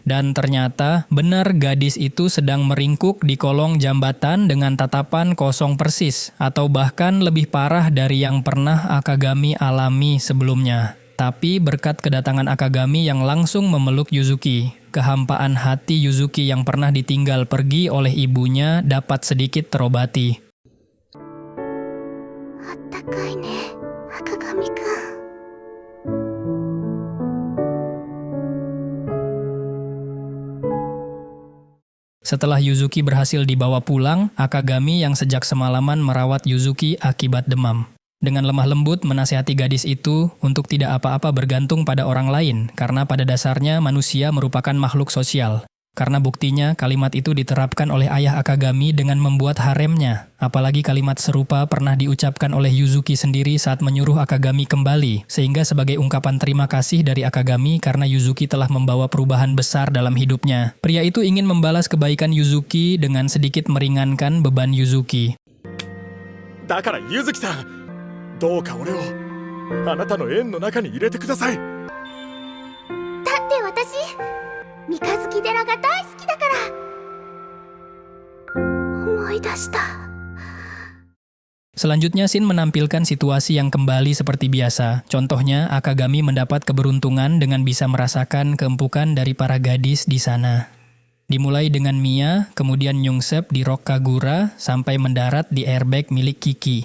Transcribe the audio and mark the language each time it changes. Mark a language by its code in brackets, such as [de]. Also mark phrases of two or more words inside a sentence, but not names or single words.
[id] Dan ternyata benar gadis itu sedang meringkuk di kolong jambatan dengan tatapan kosong persis, atau bahkan lebih parah dari yang pernah Akagami alami sebelumnya. Tapi berkat kedatangan Akagami yang langsung memeluk Yuzuki, kehampaan hati Yuzuki yang pernah ditinggal pergi oleh ibunya dapat sedikit terobati. [ja] あったかいね、赤髪くん。 [id] Setelah Yuzuki berhasil dibawa pulang, Akagami yang sejak semalaman merawat Yuzuki akibat demam. Dengan lemah lembut menasihati gadis itu untuk tidak apa-apa bergantung pada orang lain, karena pada dasarnya manusia merupakan makhluk sosial. Karena buktinya kalimat itu diterapkan oleh ayah Akagami dengan membuat haremnya. Apalagi kalimat serupa pernah diucapkan oleh Yuzuki sendiri saat menyuruh Akagami kembali, sehingga sebagai ungkapan terima kasih dari Akagami karena Yuzuki telah membawa perubahan besar dalam hidupnya. Pria itu ingin membalas kebaikan Yuzuki dengan sedikit meringankan beban Yuzuki. [ja] だからゆずきさん、どうか俺をあなたの縁の中に入れてください。だって私三日月寺が大好きだから。思い出した。 [id] Selanjutnya Shin menampilkan situasi yang kembali seperti biasa. Contohnya, Akagami mendapat keberuntungan dengan bisa merasakan keempukan dari para gadis di sana. Dimulai dengan Mia, kemudian nyungsep di Rock Kagura, sampai mendarat di airbag milik Kiki.